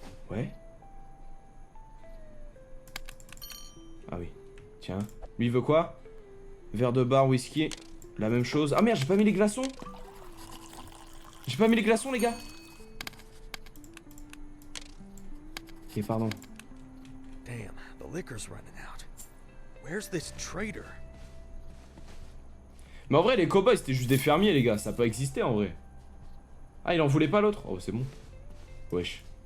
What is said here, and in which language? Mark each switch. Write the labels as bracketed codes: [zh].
[fr] Ouais. Ah oui. Tiens. Lui il veut quoi? Verre de bar, whisky. La même chose. Ah merde, j'ai pas mis les glaçons. J'ai pas mis les glaçons les gars. Ok, pardon. [en] Damn, the liquor's running out. Where's this trader? [fr] Mais en vrai, les cowboys c'était juste des fermiers, les gars. Ça a pas existé en vrai. Ah, il en voulait pas l'autre? Oh, c'est bon. Wesh.